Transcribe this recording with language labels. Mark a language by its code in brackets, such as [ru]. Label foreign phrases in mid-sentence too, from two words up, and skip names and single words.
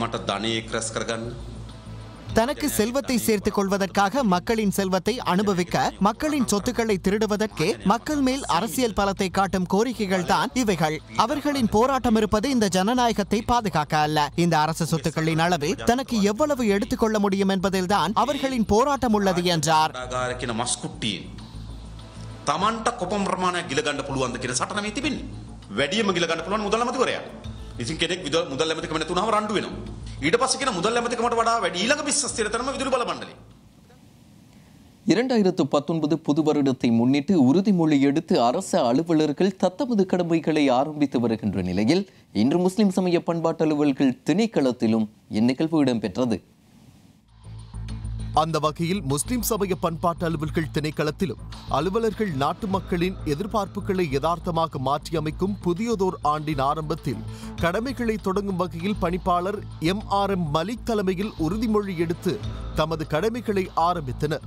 [ta] தனக்கு செல்வத்தை சேர்த்துக் கொள்வதற்காக மக்களின் செல்வத்தை அனுபவிக்க, மக்களின் சொத்துக்களை திருடுவதற்கு மக்கள் மேல் அரசியல் பலத்தை காட்டும் கோரிக்கைகள் தான் இவைகள். அவர்களின் போராட்டம் இருப்பது இந்த ஜனநாயகத்தை பாதுகாக்க அல்ல. இந்த அரசு சொத்துக்களின் அளவில் தனக்கு எவ்வளவு எடுத்துக்கொள்ள முடியும் என்பதில் தான் அவர்களின் போராட்டம் உள்ளது என்றார். [si] ඉතින් කෙනෙක් මුදල් ඇමතිකම නැතුනම රණ්ඩු වෙනවා. ඊට පස්සේ කියන මුදල් ඇමතිකමට වඩා වැඩි ඊළඟ විශ්වස්තිරතරම විදුලි බල මණ්ඩලය. [ta] 2019 புது வருடத்தை முன்னிட்டு உறுதிமொழி எடுத்து அரசு அலுவலர்கள் தத்தமது கடமைகளை ஆரம்பித்து வருகின்ற நிலையில் இன்று முஸ்லிம் சமய பண்பாட்டு அலுவல்கள் திணைக்களத்திலும் இந்நிகழ்வு இடம்பெற்றது. அந்த வகையில் முஸ்லிம் சமய பண்பாட்டு அலுவல்கள் திணைக்களத்திலும் அலுவலர்கள் நாட்டு மக்களின் எதிர்பார்ப்புகளை யதார்த்தமாக மாற்றியமைக்கும் புதியதோர் ஆண்டின் ஆரம்பத்தில் கடமைகளை தொடங்கும் வகையில் பணிப்பாளர் MRM மலிக் தலைமையில் உறுதிமொழி எடுத்து தமது கடமைகளை ஆரம்பித்தனர்.